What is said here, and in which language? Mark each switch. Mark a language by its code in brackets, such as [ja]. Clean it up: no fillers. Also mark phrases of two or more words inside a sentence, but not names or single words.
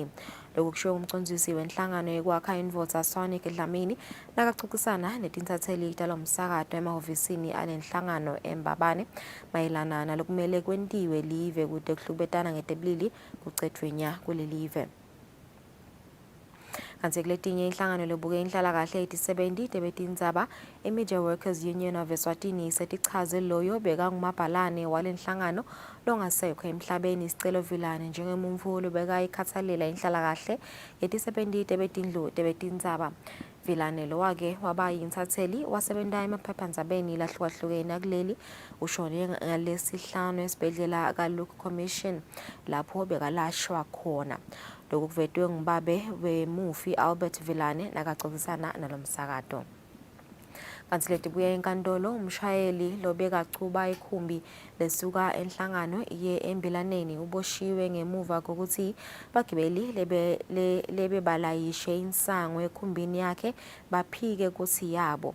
[ss] Lokhu kusho umcondzisi wenhlangano yekwakha indvodza Sonic Dlamini nakachukusana netintatheli talomsakato emahovisini alenhlangano eMbabane mayelana nalokumele kwentiwe live kute kuhlukubetana ngetebulili kucetfwe nya kulelive. Kanti kuletinye inhlangano lebuke inhlalakahle ethi-70 tebetindzaba i-Media Workers Union of Eswatini setichaze loyo bekangumabhalane walenhlangano longasekho emhlabeni isicelo Vilane njengemuntfu lobeka ikhatsalela inhlalakahle yeti-70 tebetindzaba. Vilane lowake waba yintatheli wasebenta emaphephandzabeni lahlukahlukene akuleli ushone ngalesihlanu esibhedlela ka-Luke Commission lapho bekalashwa khona. Lokhu kuvetwe ngubabe wemufi Albert Vilane nakaxoxisana nalomsakato. Kanti letibuya enkantolo umshayeli lobekachuba ikhumbi lesuka enhlangano ye-embilaneni uboshiwe ngemuva kokuthi bagibeli lebebalayishe insango ekhumbini yakhe baphike kuthi yabo.